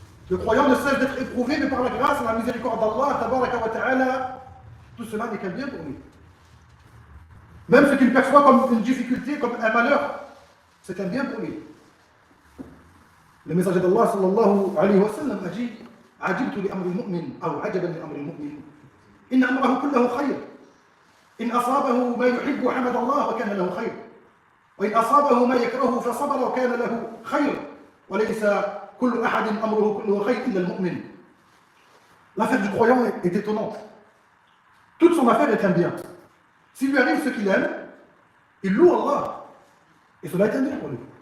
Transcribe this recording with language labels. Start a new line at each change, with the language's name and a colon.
French: Le croyant ne cesse d'être éprouvé, mais par la grâce et la miséricorde d'Allah, tabaraka wa ta'ala, tout cela n'est qu'un bien pour lui. Même ce qu'il perçoit comme une difficulté, comme un malheur, c'est un bien pour lui. Le messager d'Allah sallallahu alayhi wa sallam a dit
Arabic: عجبت لأمر المؤمن أو عجبا لأمر المؤمن إن أمره كله خير إن أصابه ما يحب حمد الله وكان له خير وإن أصابه ما يكره فصبر وكان له خير وليس كل أحد أمره كله خير إلا المؤمن.
French: L'affaire du croyant est étonnante. Toute son affaire est un bien. S'il lui arrive ce qu'il aime, il loue Allah. Et cela est un bien pour lui.